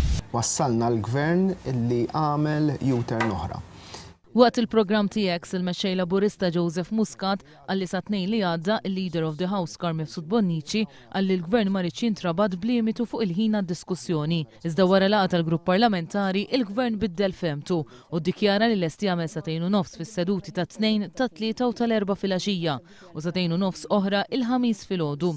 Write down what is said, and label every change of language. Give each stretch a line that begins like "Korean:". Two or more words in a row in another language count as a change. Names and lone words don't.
Maltese: wassalna l-gvern illi għamel U-turn oħra. Waqt il-programm tiegħek il-mexxej Laburista Joseph Muscat għalli sa tnejn li għadda il-
English: Leader of the House
Maltese: Carl Mifsud Bonnici għalli l-gvern ma rridx jintrabad b'limitu fuq il-ħin għad-diskussjoni. Iżda wara laqgħa tal-grupp parlamentari il-gvern biddel femtu u ddikjara li lest jagħmel 2:30 fis-seduti ta' 2, ta' 3 u tal-4 filgħaxija u 2:30 oħra il-ħamis filgħodu.